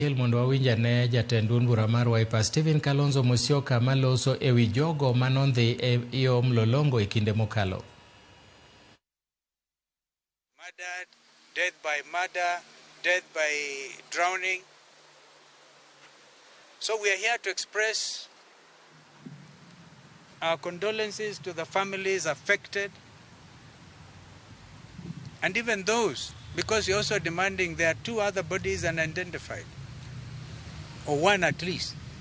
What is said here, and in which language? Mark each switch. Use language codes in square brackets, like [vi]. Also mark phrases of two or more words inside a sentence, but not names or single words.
[luo] Mondo wawinja ne jatend duond bura mar Wiper Stephen Kalonzo Musyoka maloso ewi jogo manondhi yo Mlolongo e kinde mokalo. [en] Murdered, death by murder, death by drowning. So we are here to express our condolences to the families affected and even those, because we're also demanding there are 2 other bodies unidentified, or 1 at least.